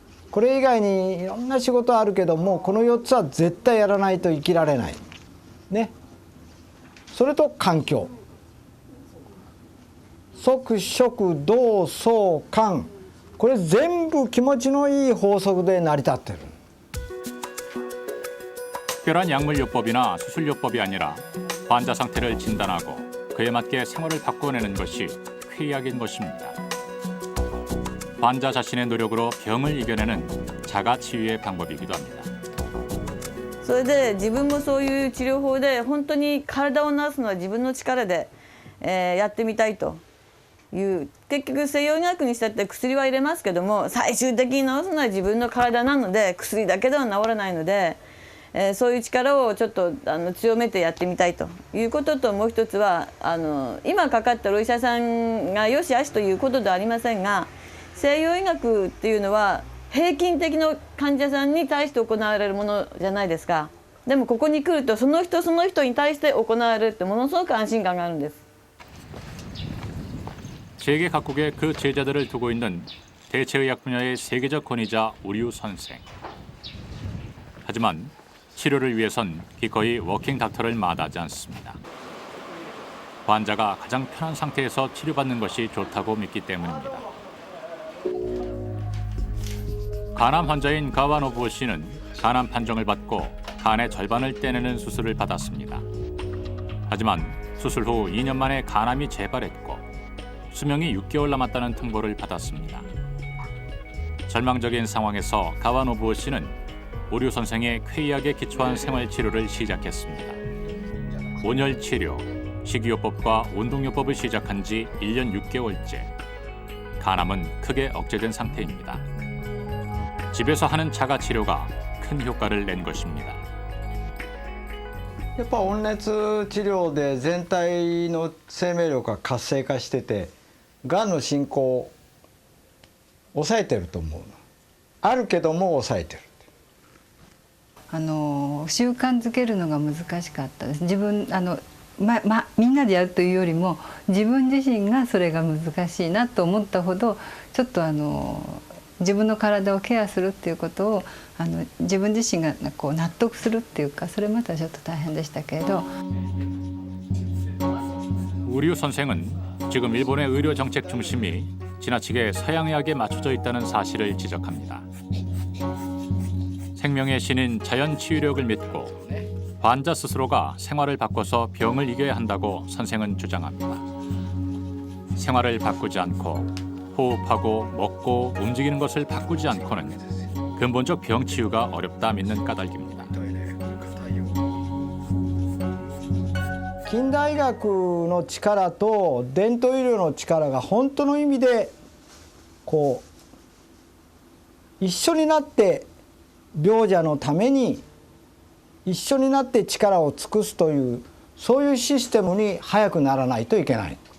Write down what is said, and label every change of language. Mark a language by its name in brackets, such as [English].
[Japanese] これ以外にいろんな仕事あるけどもこの4つは絶対やらないと生きられないね。それと環境、即食動相環、これ全部気持ちのいい法則で成り立ってる。 [Korean] 특별한 약물요법이나 수술요법이 아니라 환자 상태를 진단하고 그에 맞게 생활을 바꿔내는 것이 쾌의학인 것입니다. 환자 자신의 노력으로 병을 이겨내는 자가치유의 방법이기도 합니다. [Japanese] それで自分もそういう治療法で本当に体を治すのは自分の力で、やってみたいという、結局西洋医学にしたって薬は入れますけども最終的に治すのは自分の体なので薬だけでは治らないので、そういう力をちょっと強めてやってみたいということと、もう一つは今かかってるお医者さんがよしあしということではありませんが、西洋医学っていうのは平均的な患者さんに対して行われるものじゃないですか。でもここに来るとその人その人に対して行われるってものすごく安心感があるんです。 [Korean] 세계 각국에 그 제자들을 두고 있는 대체의학 분야의 세계적 권위자 우류 선생. 하지만 치료를 위해선 기꺼이 워킹 닥터를 마다하지 않습니다. 환자가 가장 편한 상태에서 치료받는 것이 좋다고 믿기 때문입니다. 간암 환자인 가와노부오 씨는 간암 판정을 받고 간의 절반을 떼내는 수술을 받았습니다. 하지만 수술 후 2년 만에 간암이 재발했고 수명이 6개월 남았다는 통보를 받았습니다. 절망적인 상황에서 가와노부오 씨는 오류 선생의 쾌의학에 기초한 생활치료를 시작했습니다. 온열 치료, 식이요법과 운동요법을 시작한 지 1년 6개월째. 간암은 크게 억제된 상태입니다. 집에서 하는 자가 치료가 큰 효과를 낸 것입니다. [Japanese] やっぱ温熱治療で全体の生命力が活性化しててがんの進行を抑えてると思う。あるけども抑えてる。習慣づけるのが難しかったです。自分みんなでやるというよりも自分自身がそれが難しいなと思ったほどちょっと自分の体をケアするっていうことを自分自身がこう納得するっていうかそれまたちょっと大変でしたけれど。 [Korean] 우류 선생은 지금 일본의 의료 정책 중심이 지나치게 서양의학에 맞춰져 있다는 사실을 지적합니다. 생명의 신인 자연 치유력을 믿고 환자 스스로가 생활을 바꿔서 병을 이겨야 한다고 선생은 주장합니다. 생활을 바꾸지 않고 호흡하고 먹고 움직이는 것을 바꾸지 않고는 근본적 병 치유가 어렵다 믿는 까닭입니다. [Japanese] 近代医学の力と伝統医療の力が本当の意味でこう一緒になって病者のために一緒になって力を尽くすというそういうシステムに早くならないといけない。